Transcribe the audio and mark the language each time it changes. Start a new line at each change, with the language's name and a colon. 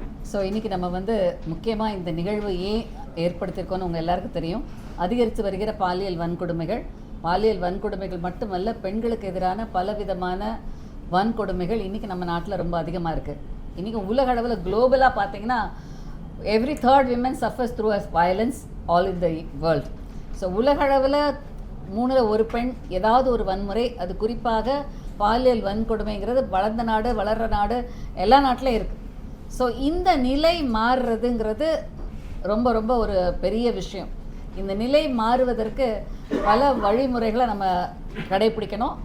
Tamil: So இன்றைக்கி நம்ம முக்கியமாக இந்த நிகழ்வு ஏன் ஏற்படுத்தியிருக்கோன்னு உங்கள் எல்லாருக்கும் தெரியும். அதிகரித்து வருகிற பாலியல் வன்கொடுமைகள் மட்டுமல்ல, பெண்களுக்கு எதிரான பலவிதமான வன்கொடுமைகள் இன்றைக்கி நம்ம நாட்டில் ரொம்ப அதிகமாக இருக்குது. இன்றைக்கி உலக அளவில் குளோபலாக பார்த்தீங்கன்னா
English: every third woman suffers through a violence all in the world.
Tamil: So உலக அளவில் 3ல் 1 பெண் ஏதாவது ஒரு வன்முறை, அது குறிப்பாக பாலியல் வன்கொடுமைங்கிறது வளர்ந்த நாடு, வளர்கிற நாடு, எல்லா நாட்டிலையும் இருக்குது. ஸோ இந்த நிலை மாறுறதுங்கிறது ரொம்ப ரொம்ப ஒரு பெரிய விஷயம். இந்த நிலை மாறுவதற்கு பல வழிமுறைகளை நம்ம கடைப்பிடிக்கணும்.